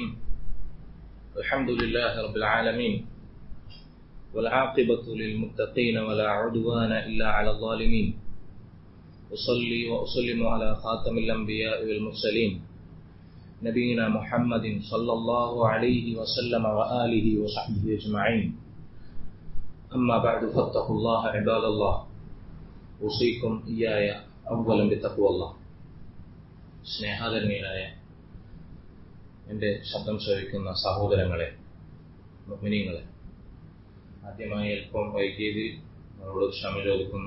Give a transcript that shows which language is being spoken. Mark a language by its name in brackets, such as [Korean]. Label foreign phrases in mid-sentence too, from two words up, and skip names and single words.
[Arabic] الحمد لله رب العالمين والعاقبة للمتقين ولا عدوان إلا على الظالمين. أصلي وأسلم على خاتم الأنبياء والمرسلين نبينا محمد صلى الله عليه وسلم وآله وصحبه أجمعين. أما بعد فاتقوا الله عباد الله. أوصيكم وإياي أولا بتقوى الله. [Malayalam] സ്നേഹാദരണീയരായ എൻ്റെ ശബ്ദം ശ്രവിക്കുന്ന സഹോദരങ്ങളെ, മുഅ്മിനീങ്ങളെ, ആദ്യമായി അല്പം വൈകിയതിൽ നമ്മളോട് ക്ഷമ ചോദിക്കുന്നു.